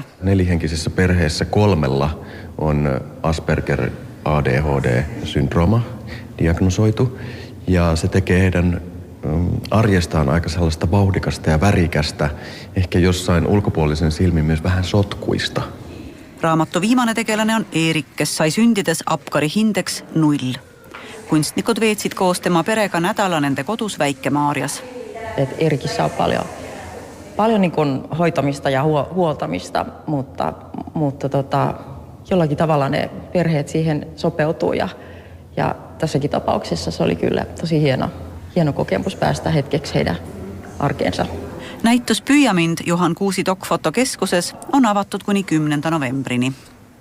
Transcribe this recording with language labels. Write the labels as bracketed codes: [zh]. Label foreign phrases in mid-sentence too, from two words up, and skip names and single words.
[fi] 4-henkisessä perheessä 3 on Asperger ADHD-syndrooma diagnosoitu ja se tekee heidän arjestaan aika sellaista vauhdikasta ja värikästä, ehkä jossain ulkopuolisen silmin myös vähän sotkuista. [et] Raamattu viimane tegelane on Erik, kes sai sündides apkari hindeks 0. Kunstnikud veetsid koos tema perega nädala nende kodus Väike-Maarjas. [fi] Erikissä on paljon niin kuin hoitamista ja huoltamista, mutta jollakin tavalla ne perheet siihen sopeutuu ja tässäkin tapauksessa se oli kyllä tosi hieno kokemus päästä hetkeksi heidän arkeensa. [et] Näitus Püüa mind Juhan Kuusi Dokfotokeskuses on avatud kuni 10. novembrini.